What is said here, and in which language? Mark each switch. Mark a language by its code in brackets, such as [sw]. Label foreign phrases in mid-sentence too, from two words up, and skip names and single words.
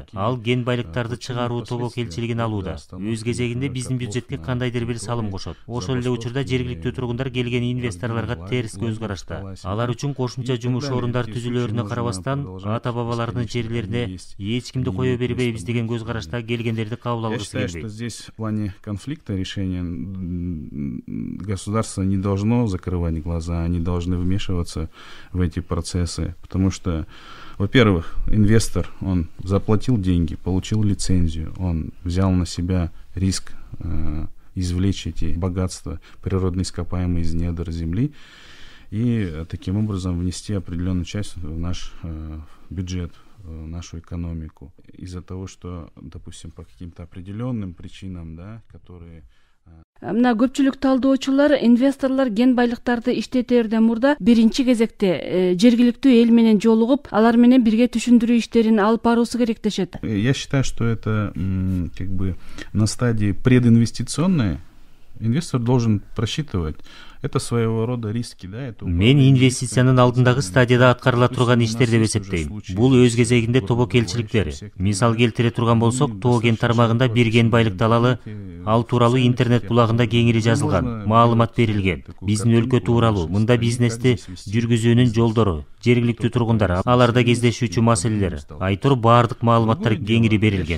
[ky] Ал кен байлыктарды чыгаруу тобокелчилигин алууда. Өз кезегинде биздин бюджетке кандайдыр бир салым кошот. Ошол эле учурда жергиликтүү тургундар келген инвесторлорго терс көз карашта. Алар үчүн кошумча жумуш орундар түзүлөрүнө карабастан, ата-бабалардын жерлерине эч кимди кое бербейбиз деген көз карашта келгендерди кабыл алгысы келбейт. [ru] Я считаю, что здесь в плане конфликта решения государство не должно закрывать глаза, они должны вмешиваться в эти процессы, потому что, во-первых, инвестор, он заплатил деньги, получил лицензию, он взял на себя риск извлечь эти богатства, природные ископаемые из недр земли, и таким образом внести определенную часть в наш бюджет, в нашу экономику. Из-за того, что, допустим, по каким-то определенным причинам, да, которые... [ky] Мына көпчүлүк талдоочулар инвесторлор кен байлыктарды иштетерден мурда биринчи кезекте жергиликтүү эл менен жолугуп, алар менен бирге түшүндүрүү иштерин алып баруусу керек дешет. [ru] Я считаю, что это как бы на стадии прединвестиционной инвестор должен просчитывать. Это своего рода риски, да, это. [ky] Мен инвестициянын алдындагы стадияда аткарыла турган иштер деп эсептейм. Бул өз кезегинде тобокелчиликтер. Мисал келтире турган болсок, тоо кен тармагында бир кен байлыкты алалы, ал тууралуу интернет булагында кеңири жазылган, маалымат берилген. Биздин өлкө тууралуу, мында бизнести жүргүзүүнүн жолдору, жергиликтүү тургундар, аларда кездешүүчү маселелер, айтор баардык маалыматтар кеңири берилген.